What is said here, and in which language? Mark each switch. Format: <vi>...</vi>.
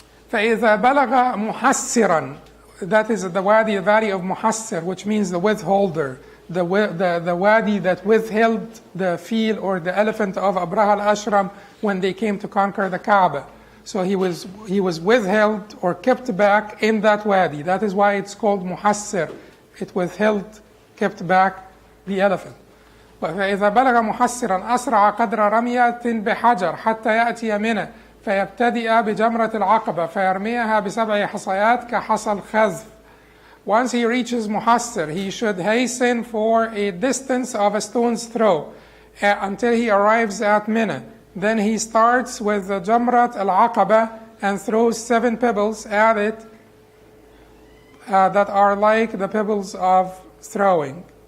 <ar>فَإِذَا بَلَغَ مُحَسِّرًا,</ar> <en>that is the valley of Muhassir, which means the withholder, the wadi that withheld the field or the elephant of Abraha al-Ashram when they came to conquer the Kaaba. So he was withheld or kept back in that wadi. That is why it's called Muhassir. It withheld, kept back the elephant.</en> <ar>فإذا بلغ محسرا أسرع قدر رمية بحجر حتى يأتي منى فيبتدئ بجمرة العقبة فيرميها ب7 حصيات كحصى الخذف.</ar> <en>Once he reaches Muhassir, he should hasten for a distance of a stone's throw until he arrives at Mina. Then he starts with the Jamrat al-Aqaba and throws 7 pebbles at it that are like the pebbles of throwing.</en>